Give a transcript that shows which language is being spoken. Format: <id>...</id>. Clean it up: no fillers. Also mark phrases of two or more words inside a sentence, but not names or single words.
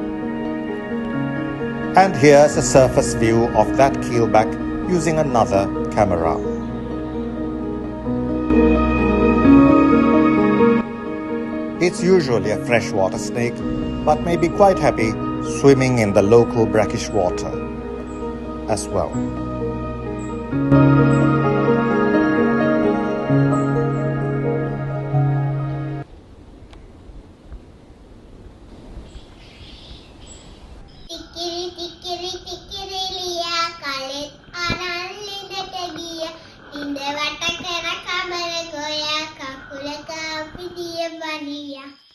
<en>And here's a surface view of that keelback using another camera. It's usually a freshwater snake, but may be quite happy swimming in the local brackish water as well. Tikiri tikiri tikiri liya kalet aran linda tegiya linda watakara kabare goya kakul Maria.</en>